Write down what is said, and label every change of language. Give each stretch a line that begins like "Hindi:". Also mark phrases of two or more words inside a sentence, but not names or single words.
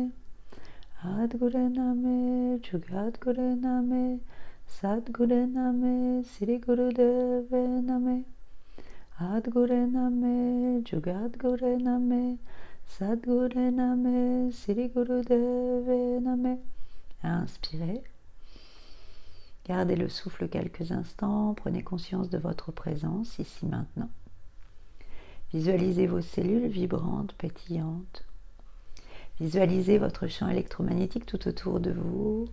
Sanskrit: Adguru Name, Jugadguru Name, Sadguru Name, Sri Gurudeva Name. Adguru Name, Jugadguru Name, Sadguru Name, Sri Gurudeva Name.
French: Inspirez. Gardez le souffle quelques instants, prenez conscience de votre présence ici maintenant. Visualisez vos cellules vibrantes, pétillantes. Visualisez votre champ électromagnétique tout autour de vous.